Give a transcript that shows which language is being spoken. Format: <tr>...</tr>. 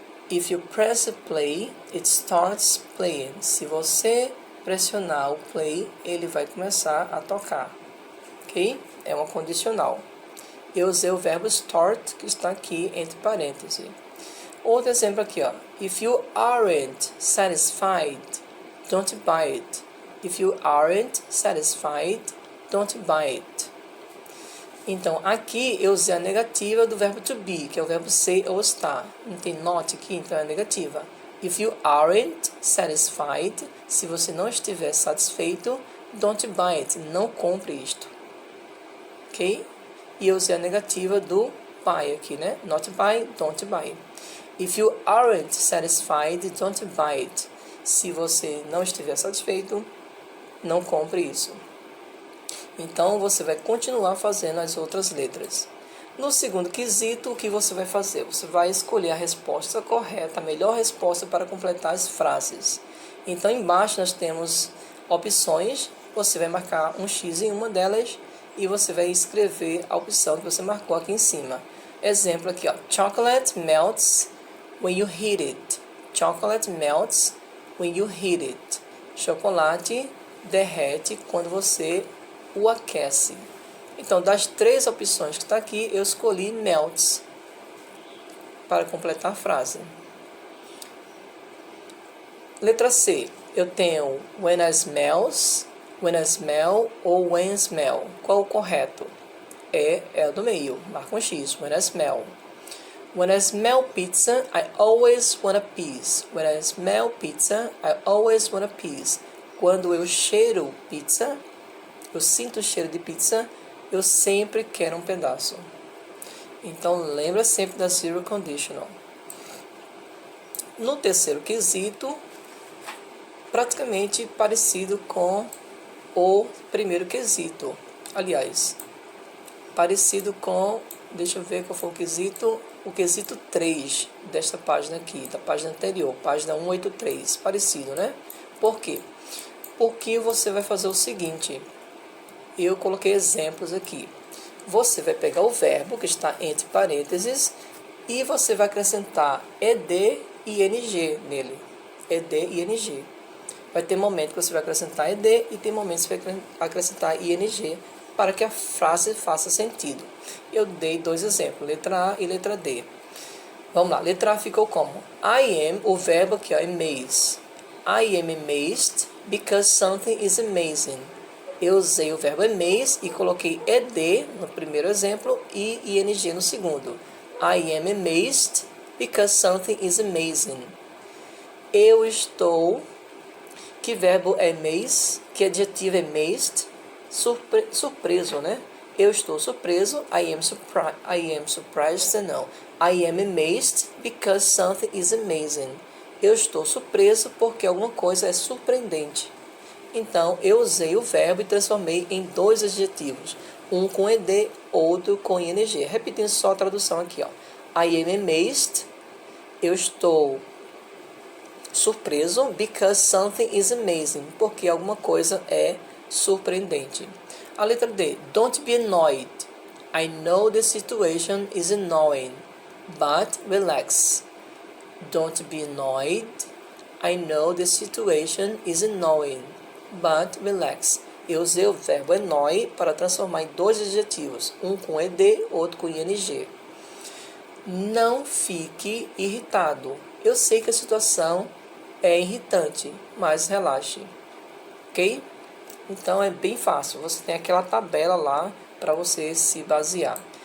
<en>If you press play, it starts playing.</en> <pt>Se você pressionar o play, ele vai começar a tocar. Ok? É uma condicional. Eu usei o verbo start, que está aqui entre parênteses. Outro exemplo aqui, ó.</pt> <en>If you aren't satisfied, don't buy it. If you aren't satisfied, don't buy it.</en> <pt>Então, aqui eu usei a negativa do verbo to be, que é o verbo ser ou estar. Não tem not aqui, então é negativa.</pt> <en>If you aren't satisfied,</en> <pt>se você não estiver satisfeito,</pt> <en>don't buy it,</en> <pt>não compre isto. Ok? E eu usei a negativa do buy aqui, né?</pt> <en>Not buy, don't buy. If you aren't satisfied, don't buy it.</en> <pt>Se você não estiver satisfeito, não compre isso. Então, você vai continuar fazendo as outras letras. No segundo quesito, o que você vai fazer? Você vai escolher a resposta correta, a melhor resposta para completar as frases. Então, embaixo nós temos opções. Você vai marcar um X em uma delas e você vai escrever a opção que você marcou aqui em cima. Exemplo aqui, ó.</pt> <en>Chocolate melts when you heat it. Chocolate melts when you heat it.</en> <pt>Chocolate derrete quando você o aquece. Então, das 3 opções que está aqui, eu escolhi melts para completar a frase. Letra C, eu tenho</pt> <en>when I smell</en> <pt>ou</pt> <en>when smell.</en> <pt>Qual o correto? É o do meio, marca um X,</pt> <en>when I smell. When I smell pizza, I always want a piece. When I smell pizza, I always want a piece.</en> <pt>Quando eu cheiro pizza, eu sinto o cheiro de pizza, eu sempre quero um pedaço. Então, lembra sempre da zero conditional. No terceiro quesito, praticamente parecido com o primeiro quesito. Aliás, parecido com, deixa eu ver qual foi o quesito 3 desta página aqui, da página anterior, página 183. Parecido, né? Por quê? Porque você vai fazer o seguinte. Eu coloquei exemplos aqui. Você vai pegar o verbo que está entre parênteses e você vai acrescentar ed e ing nele. Ed e ing. Vai ter momento que você vai acrescentar ed e tem momentos que você vai acrescentar ing para que a frase faça sentido. Eu dei 2 exemplos, letra A e letra D. Vamos lá, letra A ficou como?</pt> <en>I am,</en> <pt>o verbo aqui, ó, amaze.</pt> <en>I am amazed because something is amazing.</en> <pt>Eu usei o verbo amaze e coloquei ed no primeiro exemplo e ing no segundo.</pt> <en>I am amazed because something is amazing.</en> <pt>Eu estou... Que verbo é amaze? Que adjetivo é amazed? Surpreso, né? Eu estou surpreso.</pt> <en>I am surprised.</en> <pt>Não.</pt> <en>I am amazed because something is amazing.</en> <pt>Eu estou surpreso porque alguma coisa é surpreendente. Então, eu usei o verbo e transformei em dois adjetivos. Um com ed, outro com ing. Repetindo só a tradução aqui, ó.</pt> <en>I am amazed.</en> <pt>Eu estou surpreso</pt> <en>because something is amazing.</en> <pt>Porque alguma coisa é surpreendente. A letra D.</pt> <en>Don't be annoyed. I know the situation is annoying, but relax. Don't be annoyed. I know the situation is annoying, but relax.</en> <pt>Eu usei o verbo annoy para transformar em dois adjetivos, um com ed, outro com ing. Não fique irritado. Eu sei que a situação é irritante, mas relaxe. Ok? Então é bem fácil. Você tem aquela tabela lá para você se basear.</pt>